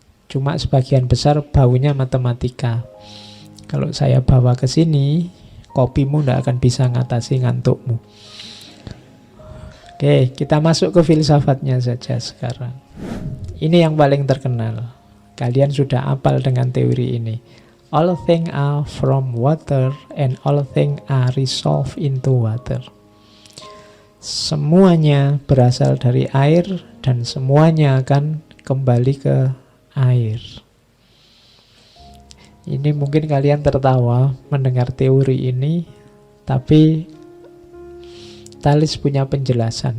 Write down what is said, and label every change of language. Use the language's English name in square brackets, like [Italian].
[Indonesian] Cuma sebagian besar baunya matematika. Kalau saya bawa ke sini, kopimu tidak akan bisa ngatasi ngantukmu. Oke, kita masuk ke filsafatnya saja sekarang. Ini yang paling terkenal. Kalian sudah hafal dengan teori ini. [English] All things are from water and all things are resolved into water. [Indonesian] Semuanya berasal dari air dan semuanya akan kembali ke air. Ini mungkin kalian tertawa mendengar teori ini, tapi Thales punya penjelasan.